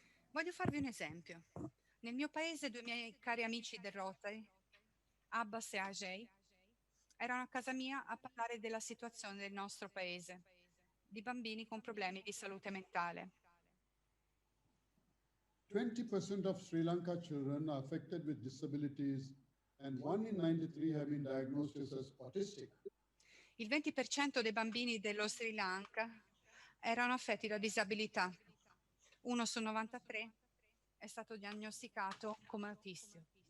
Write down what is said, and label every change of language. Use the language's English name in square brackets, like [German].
[Italian] Voglio farvi un esempio. Nel mio paese, due miei cari amici del Rotary, Abbas e Ajay, erano a casa mia a parlare della situazione del nostro paese, di bambini con problemi di salute mentale. [English] 20% of Sri Lanka children are affected with disabilities, and 1 in 93 have been diagnosed as autistic. [Italian] Il 20% dei bambini dello Sri Lanka erano affetti da disabilità. 1 su 93 è stato diagnosticato come autistico.